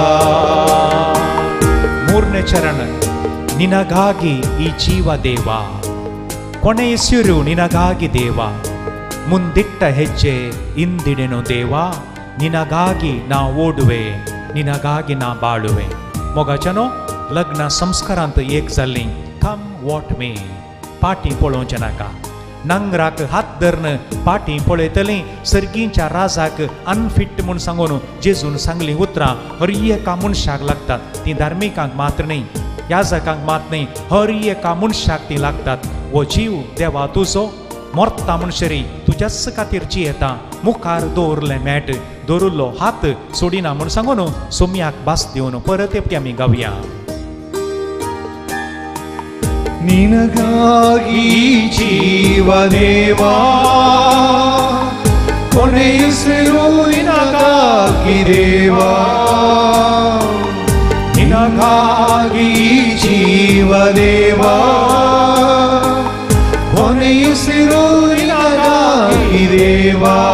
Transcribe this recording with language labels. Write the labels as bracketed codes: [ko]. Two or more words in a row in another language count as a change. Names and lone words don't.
[kn] ಮೂರನೇ ಚರಣ ನಿನಗಾಗಿ ಈ ಜೀವ ದೇವ ಕೊನೆಯುಸಿರು ನಿನಗಾಗಿ ದೇವ ಮುಂದಿಟ್ಟ ಹೆಜ್ಜೆ ಇಂದಿಡೆನು ದೇವ ನಿನಗಾಗಿ ನಾ ಓಡುವೆ ನಿನಗಾಗಿ ನಾ ಬಾಳುವೆ मोगाच्यानो [kok] लग्न संस्कारांत एक जाल्ली [en] come what may [kok] पाटी पळोवचें नाका नांगराक हात धरन पाटी पळयतलीं सर्गीच्या राजाक अनफिट म्हूण सांगून जेजून सांगलीं उतरां हर एका मनशाक लागतात ती धार्मिकांक मात्र न्ही याजकांक मात न्ही हर एका मनशाक ती लागतात हो जीव देवा तुजो मोर्ता मनशरी तुज्याच खातीर जियेता मुखार दवरलें मेट दवरिल्लो हात सोडिना म्हूण सांगून सोम्याक भास दिवन परत येवपी आमी गावया [kn] ನಿನಗಾಗಿ ಜೀವದೇವ ಕೊನೆಯುಸಿರು ನಿನಗಾಗಿ ದೇವ ನಿನಗಾಗಿ ಜೀವದೇವ ಕೊನೆಯುಸಿರು ನಿನಗಾಗಿ ದೇವ